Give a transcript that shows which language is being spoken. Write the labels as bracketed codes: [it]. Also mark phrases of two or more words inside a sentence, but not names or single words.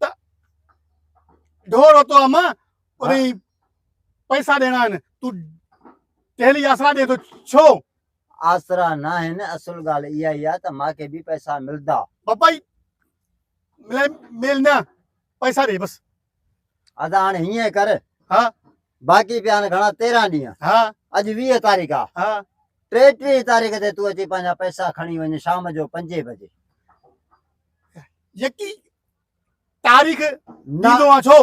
[sd] ढोर होतो आहे मां वरी पैसा ॾियणा आहिनि तूं डेली आसरा ॾे थो छो आसरा न आहिनि असुल ॻाल्हि इहा ई आहे त मूंखे बि पैसा मिलंदा पपाई मिल न पैसा दे बस अदा हाणे हीअं कर हा बाक़ी पिया आहिनि घणा 13 ॾींहं हा अॼु 20 तारीख़ आहे हा 33 तारीख़ ते तू अची पंहिंजा पैसा खणी वञ शाम जो 5 बजे यकी तारीख़ ॾींदो आहे छो